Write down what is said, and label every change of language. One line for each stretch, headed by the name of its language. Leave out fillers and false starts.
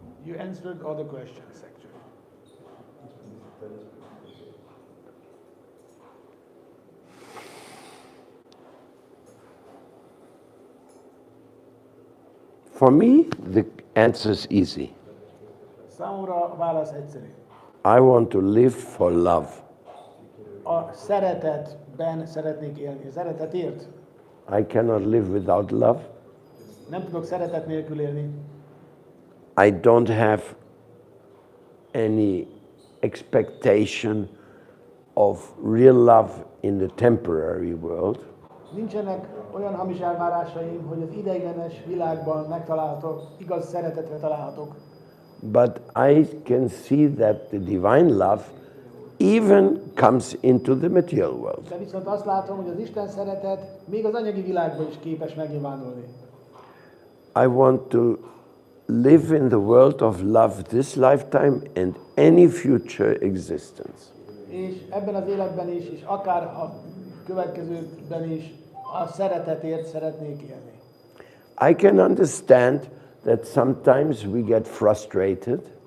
English: You answered all the questions, actually. For me, the answer is easy.
Hungarian: Számomra a válasz egyszerű.
English: I want to live for love.
Hungarian: A szeretetben szeretnék élni. A szeretetért.
English: I cannot live without love.
Hungarian: Nem tudok szeretet nélkül élni.
English: I don't have any expectation of real love in the temporary world.
Hungarian: Nincsenek olyan hamis elvárásaim, hogy az ideiglenes világban megtalálhatok, igaz szeretetre találhatok.
English: But I can see that the divine love even comes into the material world.
Hungarian: De viszont azt látom, hogy az Isten szeretet még az anyagi világban is képes megnyilvánulni.
English: I want to live in the world of love this lifetime and any future existence.
Hungarian: És ebben az életben is, és akár a következőben is a szeretetért szeretnék élni.
English: I can understand that sometimes we get frustrated